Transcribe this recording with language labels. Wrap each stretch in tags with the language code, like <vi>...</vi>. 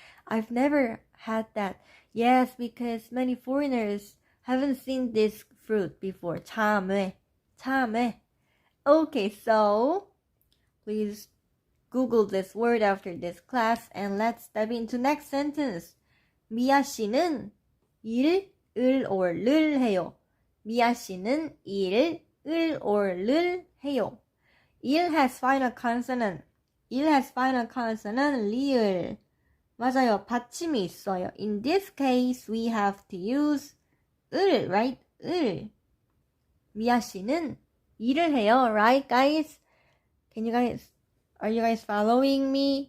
<en>I've never had that. Yes, because many foreigners haven't seen this fruit before.</en> <ko>참외.</ko> <en>Okay, so please Google this word after this class and let's dive into next sentence.</en> <ko>미아 씨는 일을 or 를 해요. 미아 씨는 일을 or 를 해요.</ko> <en>일 has final consonant. 일 has final consonant 리을.</en> <ko>맞아요. 받침이 있어요.</ko> <en>In this case, we have to use 을, right?</en> <ko>을. 미아 씨는 일을 해요,</ko> <en>right, guys? Are you guys following me?</en>